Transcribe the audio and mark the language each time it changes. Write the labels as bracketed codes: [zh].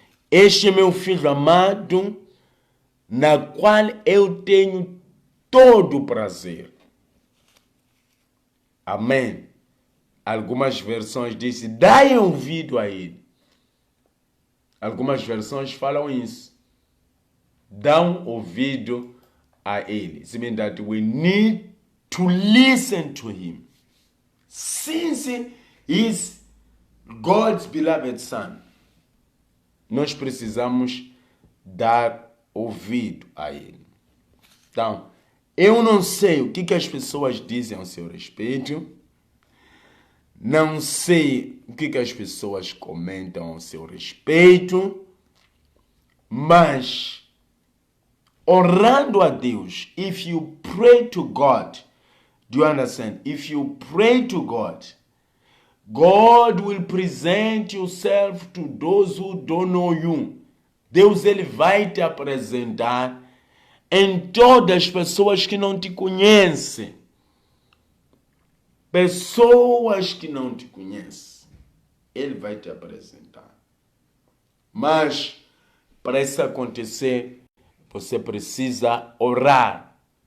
[pt] Este é meu filho amado, na qual eu tenho todo o prazer. Amém. Algumas versões dizem, dai ouvido a ele. Algumas versões falam isso. Dão ouvido a ele. [en] It means that we need to listen to him. Since he is God's beloved son, [pt] nós precisamos dar ouvido a ele. Então, eu não sei o que as pessoas dizem ao seu respeito. Não sei o que as pessoas comentam ao seu respeito. Mas, orando a Deus, [en] if you pray to God, do you understand? If you pray to God, God will present yourself to those who don't know you. [pt] Deus ele vai te apresentar em todas as pessoas que não te conhecem. Pessoas que não te conhecem. Ele vai te apresentar. Mas, para isso acontecer, você precisa orar.